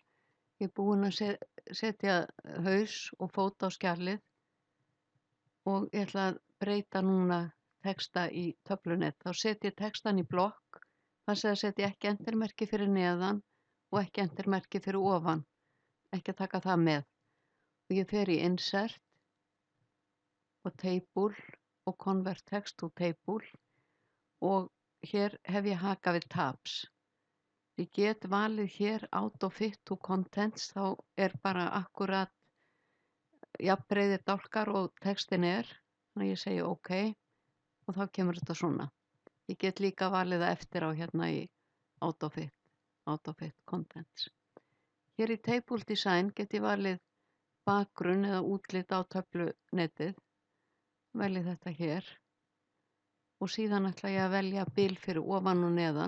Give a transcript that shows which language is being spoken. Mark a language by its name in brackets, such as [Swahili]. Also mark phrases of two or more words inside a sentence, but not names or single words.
[Icelandic] Ég er búin að setja haus og fót á skjalið og ég ætla að breyta núna texta í töflunet. Þá set ég textan í blokk, þannig að setja ekki entermerki fyrir neðan og ekki entermerki fyrir ofan, ekki að taka það með. Og ég fer í insert og table og [English] convert text to table [Icelandic] og hér hef ég haka við tabs. Ég get valið hér [English] auto-fit to contents, [Icelandic] þá er bara akkurat jafnbreiðir dálkar og textin er, þannig að ég segi OK og þá kemur þetta svona. Ég get líka valið það eftir á hérna í [English] auto-fit contents. [Icelandic] Hér í [English] table design [Icelandic] get ég valið bakgrunn eða útlit á töflunetið, velji þetta hér og síðan ætla ég að velja bil fyrir ofan og neðan.